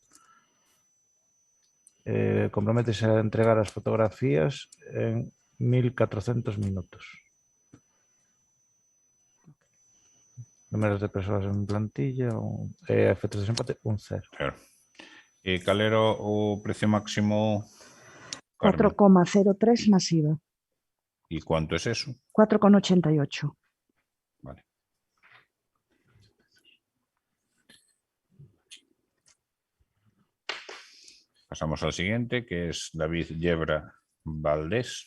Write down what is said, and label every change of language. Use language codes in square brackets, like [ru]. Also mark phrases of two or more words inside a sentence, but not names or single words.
[gl] Comprométese a entregar as fotografías en 1400 minutos. Números de persoas en plantilla, efectos de desempate, 1,0. Claro. Cal era o precio máximo, Carmen? 4,03 masiva. [es] ¿Y cuánto es eso? 4,88. Vale. Pasamos al siguiente, que es David Yebra Valdés.